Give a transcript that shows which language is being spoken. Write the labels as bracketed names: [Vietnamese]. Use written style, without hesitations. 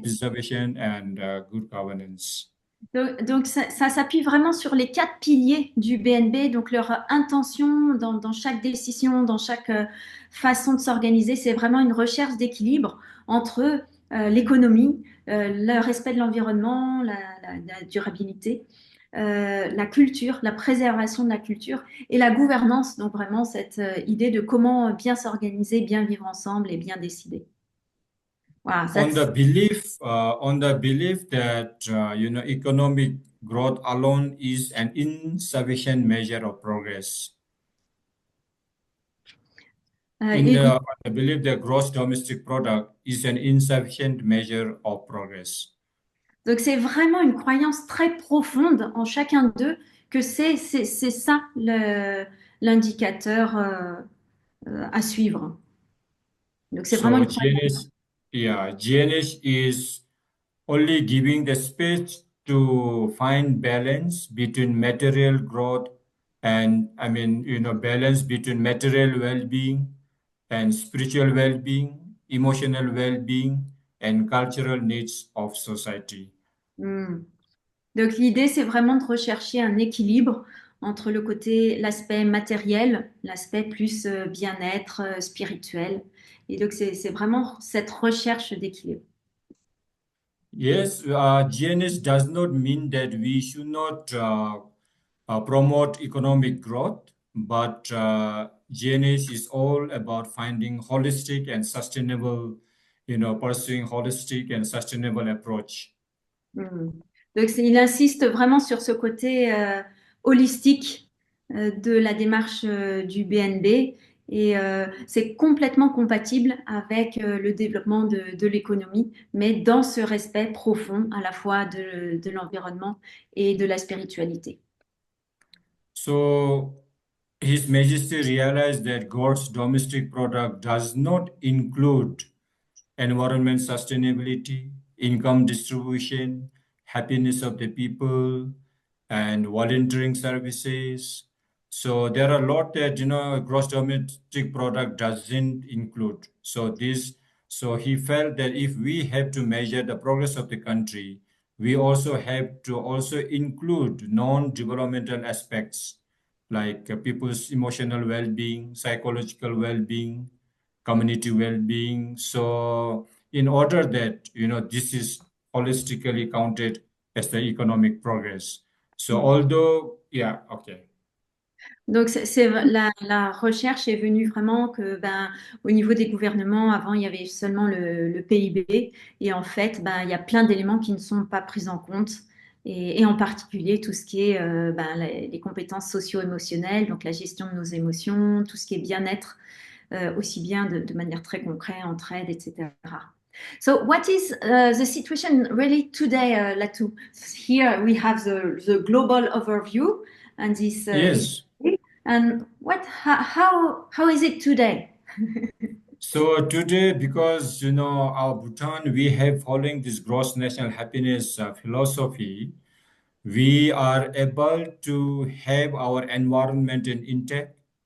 [English] preservation, and good governance. [French] Donc, ça s'appuie vraiment sur les quatre piliers du BNB, donc leur intention dans chaque décision, dans chaque façon de s'organiser, c'est vraiment une recherche d'équilibre entre l'économie, le respect de l'environnement, la durabilité, la culture, la préservation de la culture et la gouvernance, donc vraiment cette idée de comment bien s'organiser, bien vivre ensemble et bien décider. Voilà, [English] On the belief that economic growth alone is an insufficient measure of progress. [French] et, [English] On the belief that gross domestic product is an insufficient measure of progress. [French] Donc, c'est vraiment une croyance très profonde en chacun d'eux que c'est ça l'indicateur à suivre. Donc, c'est vraiment [English] So [French] une croyance. [English] GNH is only giving the space to find balance between material growth and balance between material well-being and spiritual well-being emotional well-being, and cultural needs of society. [French] Donc l'idée, c'est vraiment de rechercher un équilibre entre le côté, l'aspect matériel, l'aspect plus bien-être spirituel. Et donc c'est vraiment cette recherche d'équilibre. [English] Yes, GNH does not mean that we should not promote economic growth, but GNH is all about finding holistic and sustainable, pursuing holistic and sustainable approach. [French] Donc il insiste vraiment sur ce côté holistique de la démarche du BNB et c'est complètement compatible avec le développement de l'économie, mais dans ce respect profond à la fois de l'environnement et de la spiritualité. [English] So His Majesty realized that gross domestic product does not include environment sustainability, income distribution, happiness of the people, and volunteering services. So there are a lot that gross domestic product doesn't include. So he felt that if we have to measure the progress of the country, we also have to also include non-developmental aspects like people's emotional well-being, psychological well-being, community well-being. So in order that, this is holistically counted as the economic progress. So although, yeah, okay. [French] Donc, la recherche est venue vraiment que, au niveau des gouvernements, avant, il y avait seulement le PIB. Et en fait, il y a plein d'éléments qui ne sont pas pris en compte. Et en particulier, tout ce qui est les compétences socio-émotionnelles, donc la gestion de nos émotions, tout ce qui est bien-être, aussi bien de manière très concrète, entraide, etc. [English] So, what is the situation really today, Lhatu? Here we have the global overview and this Yes. and how is it today? So today, because our Bhutan, we have following this gross national happiness philosophy, we are able to have our environment intact.